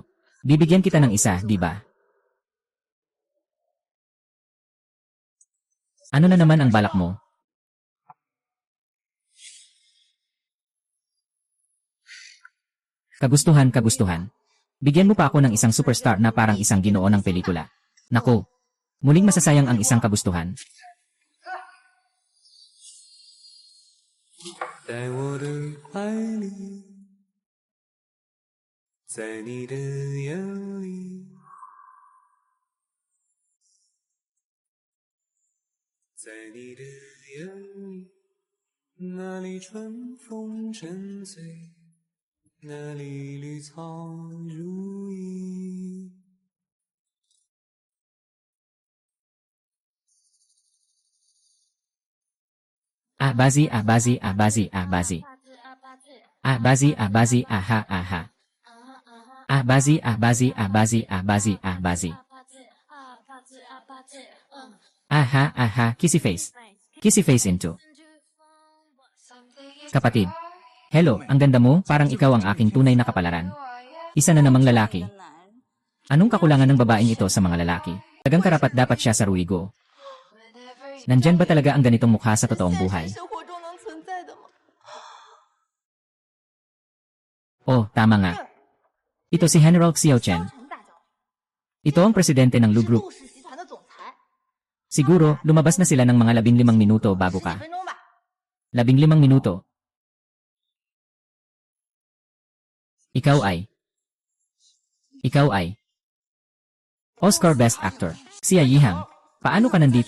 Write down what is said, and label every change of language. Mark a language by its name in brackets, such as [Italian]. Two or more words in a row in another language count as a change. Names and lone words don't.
[Filipino] Bibigyan kita ng isa, di ba? Ano na naman ang balak mo? Kagustuhan. Bigyan mo pa ako ng isang superstar na parang isang ginoo ng pelikula. Nako, muling masasayang ang isang kagustuhan. [Chinese] 在我的怀里，在你的眼里，在你的眼里，那里春风沉醉，那里绿草如茵。 [English] Bazi, kissy face. Kissy face into. [Filipino] Kapatid. Hello, ang ganda mo, parang ikaw ang aking tunay na kapalaran. Isa na namang lalaki. [Chinese] 男人 [Filipino] Anong kakulangan ng babaeng ito sa mga lalaki? Tagang karapat dapat siya sa Ruigo. Nandyan ba talaga ang ganitong mukha sa totoong [Chinese] 在 [Filipino] buhay? [Chinese] 生活中能存在的吗？ [Filipino] Oh, tama nga. Ito si General Xiao Chen. [Chinese] 成大将军， [Filipino] Ito ang presidente ng Lu [Chinese] 是 [Filipino] Group. [Chinese] 陆氏集团的总裁。 [Filipino] Siguro, lumabas na sila ng mga 15 minuto bago [Chinese] 10 [Filipino] ka. [Chinese] 分钟吧。 [Filipino] 15 minuto. Ikaw ay Oscar Best Actor. Si Yihang. Paano ka nandito?